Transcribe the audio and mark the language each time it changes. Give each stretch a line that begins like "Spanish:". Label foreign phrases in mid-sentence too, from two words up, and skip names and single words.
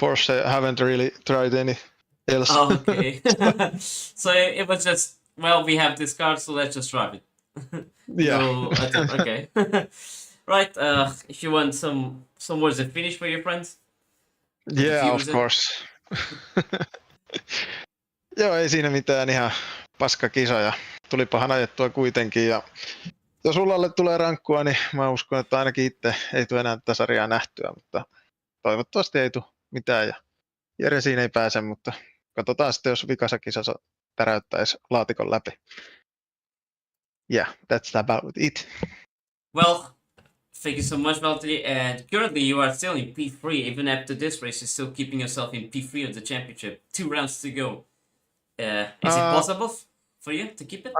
English: I haven't really tried any else. Oh, okay. So it was just, well, we have this car, so let's just drive it. Yeah. No attempt, okay. Right, if you want some words of finish for your friends. Yeah, of Diffuser. course.
Finnish: Joo, ei siinä mitään, ihan paska kisa ja tulipahan ajettua kuitenkin. Ja jos Ullalle tulee rankkua, niin mä uskon, että ainakin itse ei tule enää tätä sarjaa nähtyä, mutta toivottavasti ei tule mitään. Ja Jere siinä ei pääse, mutta katsotaan sitten, jos vikassa kisassa täräyttäisi laatikon läpi.
English: Yeah, that's about it. Well, thank you so much, Valtteri. And currently, you are still in P3. Even after this race, you're still keeping yourself in P3 of the championship. 2 rounds to go. Is it possible for you to keep it?